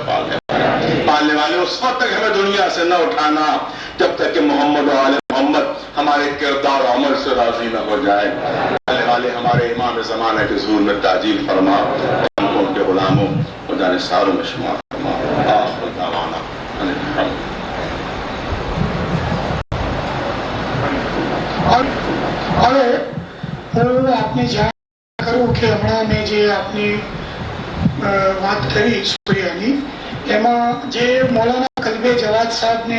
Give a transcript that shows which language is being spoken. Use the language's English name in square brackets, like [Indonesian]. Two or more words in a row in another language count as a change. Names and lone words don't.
[Urdu] پالنے والے اس وقت تک ہمیں دنیا سے نہ اٹھانا جب تک کہ محمد و آل محمد ہمارے کردار و عمل سے راضی نہ ہو جائے. پالنے والے ہمارے امام زمانہ کے ظہور میں تعجیل فرما، ہم کو ان کے غلاموں اور جانثاروں میں شمار فرما. [Arabic] آخر دعوانا ان الحمد. [Gujarati] હવે આપને જાણ કરું કે હમણાં મેં જે આપની વાત કરી સૂર્યાની, એમાં જે મૌલાના કલ્બે જવાદ સાહેબને